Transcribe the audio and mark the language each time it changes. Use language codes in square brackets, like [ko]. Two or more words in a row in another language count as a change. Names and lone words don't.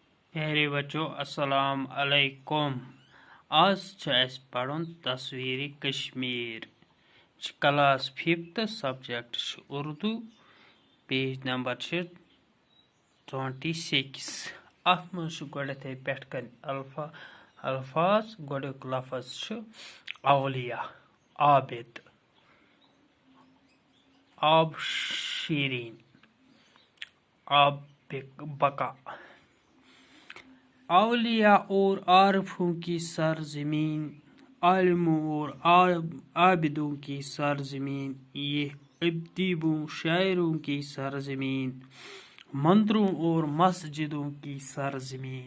[ur] پیارے بچوں [ar] السلام علیکم. [ks] آج اس پڑھن تصویر کشمیر. [en] class 5 subject Urdu. page number 26. [ks] ات مز گۄڈنیتھٕے پٮ۪ٹھ کن الفاظ. گۄڈنیُک لفظ چھُ اولیاء. عابد، آب شیرین، آب بقا. [ur] اولیاء اور عارفوں کی سرزمین، عالموں اور عابدوں کی سرزمین، یہ ادیبوں شاعروں کی سرزمین، مندروں اور مسجدوں کی سرزمین.